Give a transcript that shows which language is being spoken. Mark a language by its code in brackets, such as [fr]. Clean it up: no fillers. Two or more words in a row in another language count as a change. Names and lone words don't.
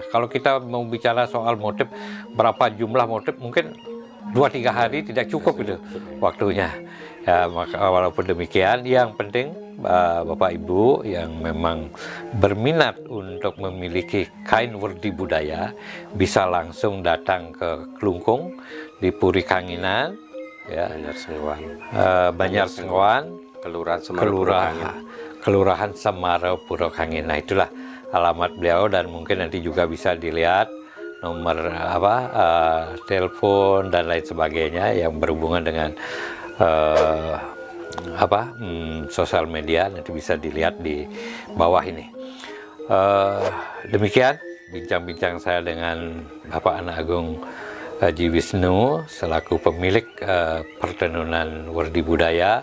[id] Kalau kita mau bicara soal motif, berapa jumlah motif, mungkin 2-3 hari tidak cukup itu waktunya. Ya, maka walaupun demikian, yang penting Bapak Ibu yang memang berminat untuk memiliki kain Werdi Budaya bisa langsung datang ke Kelungkung di Puri Kanginan, ya, Banjar Senggoan, Kelurahan Semarau Purwokanginan. Nah, itulah alamat beliau, dan mungkin nanti juga bisa dilihat nomor telepon dan lain sebagainya yang berhubungan dengan sosial media, nanti bisa dilihat di bawah ini. Demikian bincang-bincang saya dengan Bapak Anak Agung Haji Wisnu selaku pemilik Pertenunan Werdi Budaya.